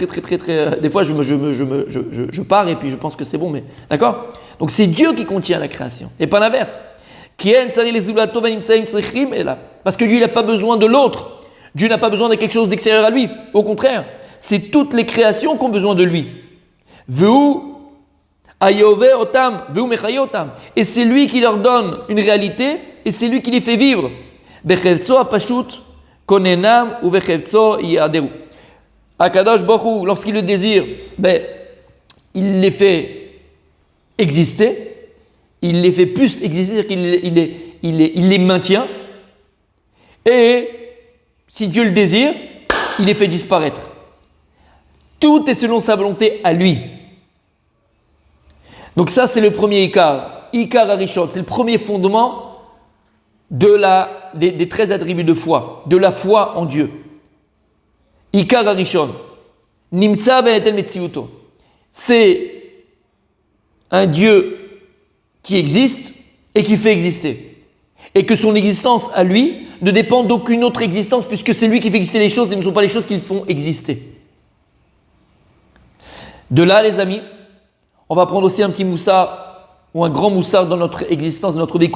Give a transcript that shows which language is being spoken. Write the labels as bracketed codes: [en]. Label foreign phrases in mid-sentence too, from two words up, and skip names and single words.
[fr] Des fois, je pars et puis je pense que c'est bon, mais... D'accord. Donc, c'est Dieu qui contient la création. Et pas l'inverse. Parce que lui, il n'a pas besoin de l'autre. Dieu n'a pas besoin de quelque chose d'extérieur à lui. Au contraire, c'est toutes les créations qui ont besoin de lui. [he] והוא מהווה אותם, והוא מחיה אותם. [fr] Et c'est lui qui leur donne une réalité et c'est lui qui les fait vivre. [he] בחפצו הפשוט כוננם ו בחפצו יהדרו. הקדוש ברוך הוא, [fr] lorsqu'il le désire, il les fait exister, il les fait plus exister, c'est-à-dire qu'il les maintient. Et si Dieu le désire, il les fait disparaître. Tout est selon sa volonté à lui. Donc ça, c'est le premier Ikar. [he] עיקר ראשון, [fr] c'est le premier fondement des 13 attributs de foi, de la foi en Dieu. [he] עיקר ראשון. נמצא בתכלית מציאותו. [fr] C'est un Dieu qui existe et qui fait exister. Et que son existence à lui ne dépend d'aucune autre existence puisque c'est lui qui fait exister les choses et ne sont pas les choses qui le font exister. De là, les amis, on va prendre aussi un petit moussard ou un grand moussard dans notre existence, dans notre vie.